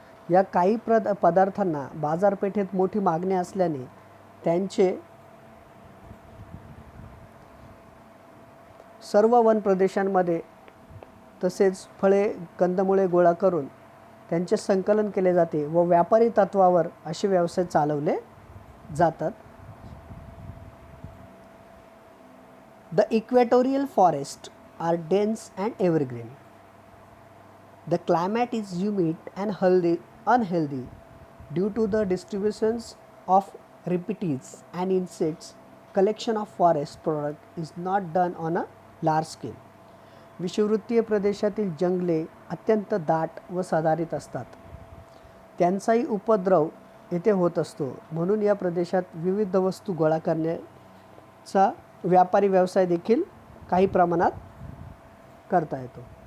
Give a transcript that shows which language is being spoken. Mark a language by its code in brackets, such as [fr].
[mr] या काही पदार्थांना बाजारपेठेत मोठी मागणी असल्याने त्यांचे सर्व वन प्रदेशांमध्ये तसेच फळे कंदमुळे गोळा करून त्यांचे संकलन केले जाते व व्यापारी तत्वावर असे व्यवसाय चालवले जातात. [en] The equatorial forests are dense and evergreen. The climate is humid and unhealthy due to the distributions of riparians and insects. Collection of forest product is not done on a large scale. [mr] विषुववृत्तीय प्रदेशातील जंगले अत्यंत दाट व सदाहरित असतात. त्यांचाही उपद्रव येथे होत असतो. म्हणून या प्रदेशात विविध वस्तू गोळा करण्याचा व्यापारी व्यवसाय देखील काही प्रमाणात करता येतो.